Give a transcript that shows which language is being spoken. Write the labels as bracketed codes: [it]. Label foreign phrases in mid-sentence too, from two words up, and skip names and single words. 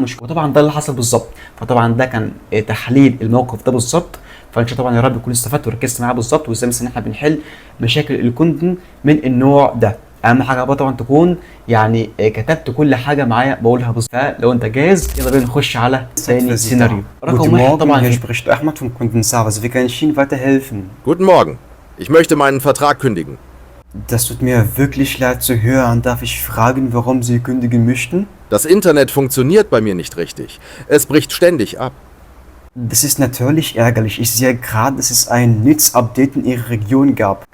[ar] مش وطبعا ده اللي حصل بالظبط. فطبعا ده كان تحليل الموقف ده بالظبط. فان شاء الله طبعا يا رب تكون استفدت وركزت معاه بالظبط، وازاي مثلا احنا بنحل مشاكل الكونتنت من النوع ده. اهم حاجه بقى طبعا تكون يعني كتبت كل حاجه معايا بقولها بالظبط. فلو انت جاهز يلا بينا نخش على ثاني سيناريو. رقم واحد طبعا [de] hier spricht Ahmed vom Kundenservice. Wie kann ich Ihnen weiterhelfen? Guten Morgen. Ich möchte meinen Vertrag kündigen. Das tut mir wirklich leid zu hören. Darf ich fragen, warum Sie kündigen möchten? Das Internet funktioniert bei mir nicht richtig. Es bricht ständig ab. Das ist natürlich ärgerlich. Ich sehe gerade, dass es ein Netzupdate in Ihrer Region gab.